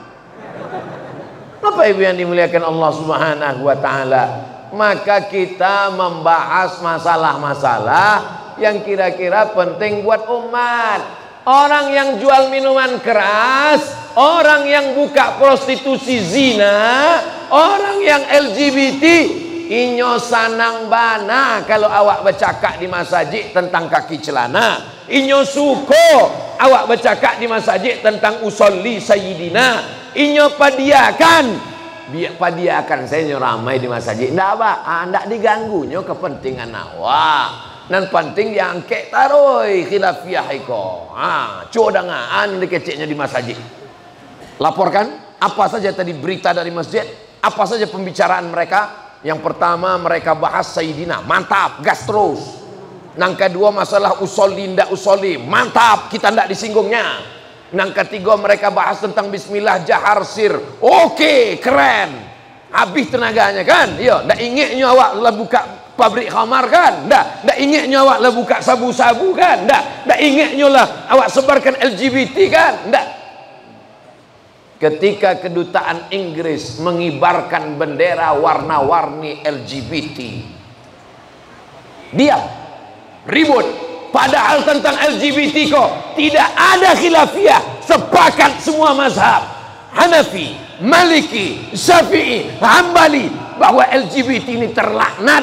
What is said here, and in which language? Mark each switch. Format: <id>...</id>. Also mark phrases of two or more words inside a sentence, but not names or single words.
<id>Bapak Ibu yang dimuliakan Allah</id> <ar>سبحانه وتعالى,</ar> <id>maka kita membahas masalah-masalah yang kira-kira penting buat umat. Orang yang jual minuman keras, orang yang buka prostitusi zina, orang yang LGBT,</id> <min>inyo sanang bana kalau awak bercakap di masjid tentang kaki celana. Inyo suko awak bercakap di masjid tentang</min> <ar>أصلي سيدنا.</ar> <min>Inyo padiakan saya ramai di masjid. Ndak apa, ndak diganggunya kepentingan awak. Dan penting diangkat taroi khilafiyah iko. Codangan dikeceknya di masjid.</min> <id>Laporkan apa saja tadi berita dari masjid, apa saja pembicaraan mereka. Yang pertama mereka bahas Sayyidina, mantap, gas terus. Yang kedua masalah usoli ndak usoli, mantap, kita ndak disinggungnya. Yang ketiga mereka bahas tentang</id> <ar>بسم الله جهر سر.</ar> <id>Oke, keren. Habis tenaganya kan? Iya,</id> <min>ndak ingatnya awak lah buka pabrik khamar kan? Ndak ingatnya awak lah buka sabu-sabu kan? Ndak ingatnya lah awak sebarkan LGBT kan? Ndak.</min> <id>Ketika kedutaan Inggris mengibarkan bendera warna-warni LGBT, diam, ribut. Padahal tentang LGBT kok tidak ada khilafiyah, sepakat semua mazhab, Hanafi, Maliki, Syafi'i, Hambali, bahwa LGBT ini terlaknat.</id>